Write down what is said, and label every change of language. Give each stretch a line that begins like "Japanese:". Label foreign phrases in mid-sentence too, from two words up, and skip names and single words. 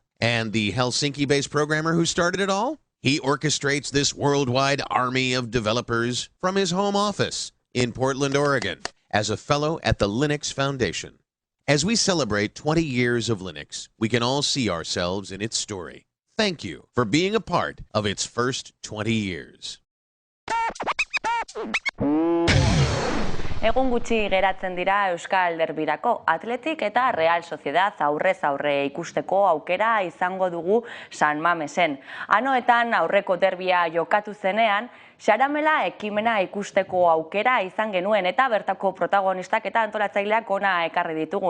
English: And the Helsinki-based programmer who started it all? He orchestrates this worldwide army of developers from his home office in Portland, Oregon, as a fellow at the Linux Foundation. As we celebrate 20 years of Linux, we can all see ourselves in its story. Thank you for being a part of its first 20 years.
Basque: Egun gutxi geratzen dira Euskal Derbirako. Atletik eta Real Sociedad aurrez aurre ikusteko aukera izango dugu San Mamesen. Anoetan aurreko derbia jokatu zenean, Xaramela ekimena ikusteko aukera izan genuen eta bertako protagonistak eta antolatzaileak ona ekarri ditugu.